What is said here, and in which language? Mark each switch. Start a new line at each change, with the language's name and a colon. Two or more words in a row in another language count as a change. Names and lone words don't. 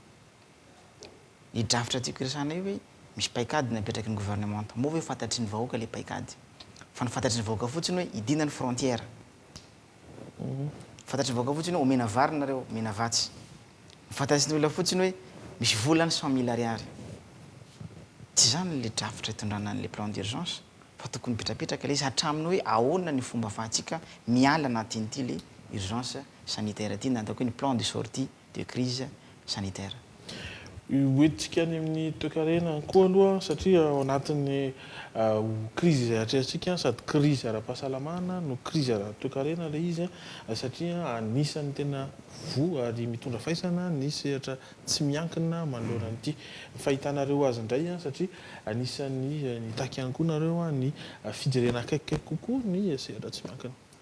Malagasy: ny drafitra tiako resahana io hoe misy paikady napetraky ny gouvernement moa hoe fantatry ny vahoaka le paikady fa ny fantatry ny vahoaka fotsiny hoe idina ny frontière fantatry ny vahoaka fotsiny hoe omena vary nareo omena vatsy fantatry ny olona fotsiny hoe misy volany 100 000 ariary tsy zany le drafitra hitondrana n'le
French: plan d'urgence
Malagasy: fa tokony mipetrapetraka le izy hatramin'ny hoe ahoana ny fomba afahantsika miala anatin'ity le
French: urgence sanitaire
Malagasy: ty na ataoko hoe ny
French: plan de sortie de crise sanitaire.
Malagasy: Hoentintsika any amin'ny toekarena koa aloha satria ao anatin'ny crise izay atrehantsika sady crise ara-pahasalamana no crise ara-toekarena le izy satria anisan'ny tena ary mitondra faisana ny sehatra tsy miankina manoloana an'ity fahitanareo azy indray satria anisan'ny nitaky ihany koa nareo ny fijerena akaikikaiky kokoa ny sehatra tsy miankina.